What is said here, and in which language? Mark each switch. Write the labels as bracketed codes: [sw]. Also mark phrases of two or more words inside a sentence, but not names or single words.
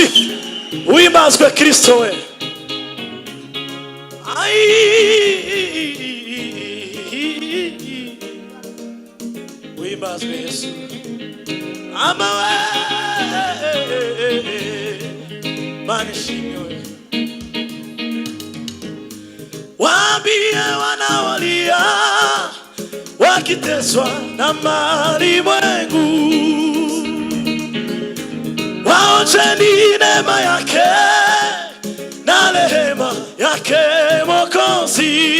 [rw] Uhimbazwe Kristo we. Uhimbazwe Yesu. Amawe Mana ishimwe. [sw] Waambie wanaolia wakiteswa na malimwengu, waonjeni neema yake na rehema yake Mwokozi.